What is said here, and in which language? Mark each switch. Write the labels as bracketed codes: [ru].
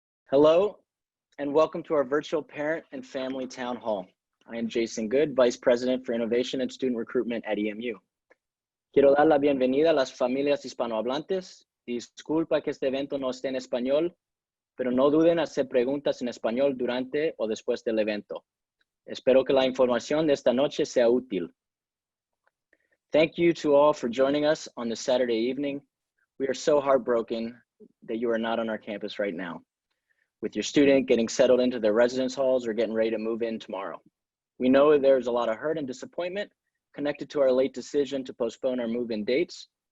[en] Hello, and welcome to our virtual Parent and Family Town Hall. I am Jason Good, Vice President for Innovation and Student Recruitment at EMU. [es] Quiero dar la bienvenida a las familias hispanohablantes. Disculpa que este evento no esté en español, pero no duden en hacer preguntas en español durante o después del evento. Espero que la información de esta noche sea útil. [en] Thank you to all for joining us on this Saturday evening. We are so heartbroken that you are not on our campus right now, with your student getting settled into their residence halls or getting ready to move in tomorrow. We know there's a lot of hurt and disappointment connected to our late decision to postpone our move-in dates.